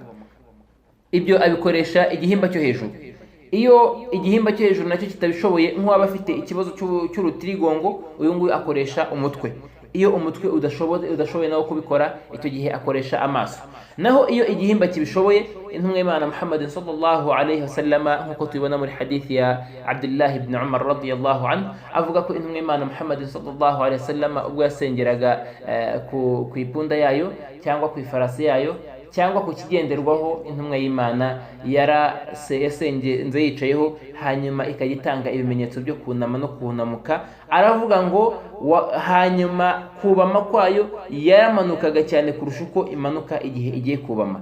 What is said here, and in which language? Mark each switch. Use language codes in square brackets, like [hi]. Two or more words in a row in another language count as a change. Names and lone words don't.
[rw] Ibyo abikoresha igihimba cyo hejuru. Iyo igihimba cyo hejuru nacyo kitabishoboye, nk'uwaba afite ikibazo cy'urutirigongo, uyu nguyu akoresha umutwe. Iyo umutwe udashoboye nawo kubikora, icyo gihe akoresha amaso. Naho iyo igihimba kibishoboye, intumwa y'Imana Muhammad [ar] صلى الله عليه وسلم, [rw] nkuko tubibona muri hadithi ya Abdullah ibn Umar [ar] رضي الله عنه, [rw] avuga ko intumwa y'Imana Muhammad [ar] صلى الله عليه وسلم [rw] ubwo yasengeraga ku ipunda yayo cyangwa ku ifarasi yayo cyangwa ku kigenderwaho, intumwa y'Imana yasenze yicayeho, hanyuma ikagitanga ibimenyetso byo kunama no kunamuka. Aravuga ngo hanyuma kubama kwayo yaramanukaga cyane kurusha uko imanuka igihe igiye kubama.